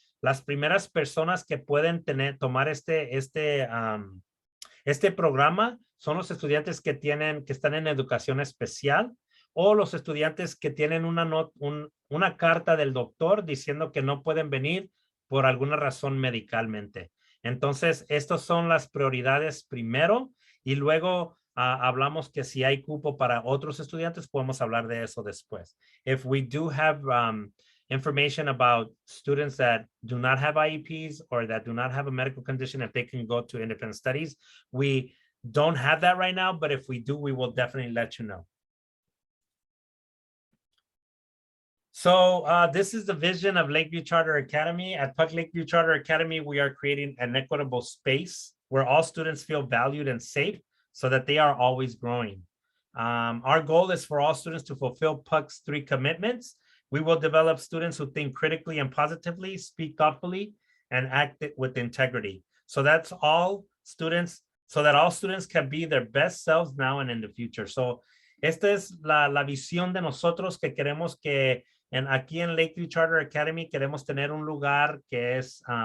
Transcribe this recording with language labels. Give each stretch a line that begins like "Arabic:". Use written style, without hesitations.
Spanish: Las primeras personas que pueden tomar este programa son los estudiantes que están en educación especial o los estudiantes que tienen una carta del doctor diciendo que no pueden venir por alguna razón medicalmente. Entonces, estas son las prioridades primero y luego hablamos que si hay cupo para otros estudiantes, podemos hablar de eso después.
English: If we do have information about students that do not have IEPs or that do not have a medical condition, if they can go to independent studies, we don't have that right now, but if we do, we will definitely let you know. So this is the vision of Lakeview Charter Academy. At PUC Lakeview Charter Academy, we are creating an equitable space where all students feel valued and safe so that they are always growing. Our goal is for all students to fulfill PUC's 3 commitments. We will develop students who think critically and positively, speak thoughtfully, and act with integrity. So that's all students, so that all students can be their best selves now and in the future.
Spanish: So esta es la visión de nosotros que queremos que aquí en Lakeview Charter Academy queremos tener un lugar que es